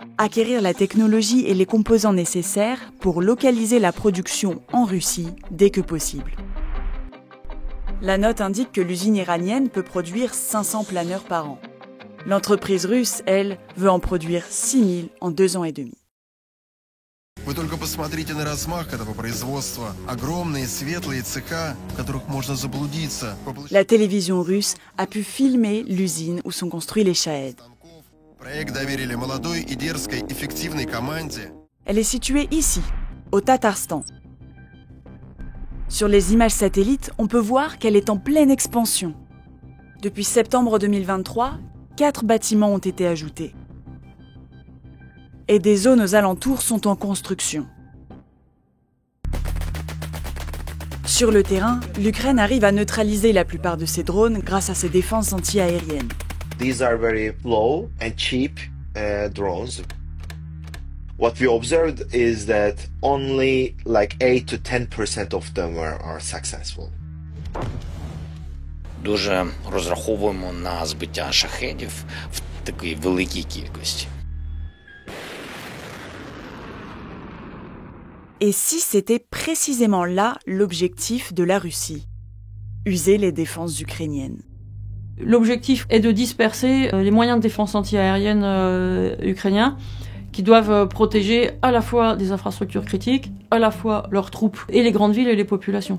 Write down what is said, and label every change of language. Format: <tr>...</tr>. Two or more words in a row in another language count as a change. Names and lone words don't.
<fr>Acquérir la technologie et les composants nécessaires pour localiser la production en Russie dès que possible. La note indique que l'usine iranienne peut produire 500 planeurs par an. L'entreprise russe, elle, veut en produire 6000 en 2 ans et demi.</fr> <ru>Вы только посмотрите на размах этого производства. Огромные светлые цеха, в которых можно заблудиться.</ru> <fr>La télévision russe a pu filmer l'usine où sont construits les Shahed.</fr> <ru>Проект доверили молодой и дерзкой эффективной команде.</ru> <fr>Elle est située ici, au Tatarstan. Sur les images satellites, on peut voir qu'elle est en pleine expansion. Depuis septembre 2023, 4 bâtiments ont été ajoutés. Et des zones aux alentours sont en construction. Sur le terrain, l'Ukraine arrive à neutraliser la plupart de ses drones grâce à ses défenses anti-aériennes.</fr> <en>These are very low and cheap drones. What we observed is that only like 8 to 10% of them are successful.</en> <uk>Дуже розраховуємо на збиття шахедів в такій великій кількості.</uk> <fr>Et si c'était précisément là l'objectif de la Russie? User les défenses ukrainiennes. L'objectif est de disperser les moyens de défense antiaérienne ukrainiens qui doivent protéger à la fois des infrastructures critiques, à la fois leurs troupes et les grandes villes et les populations.</fr>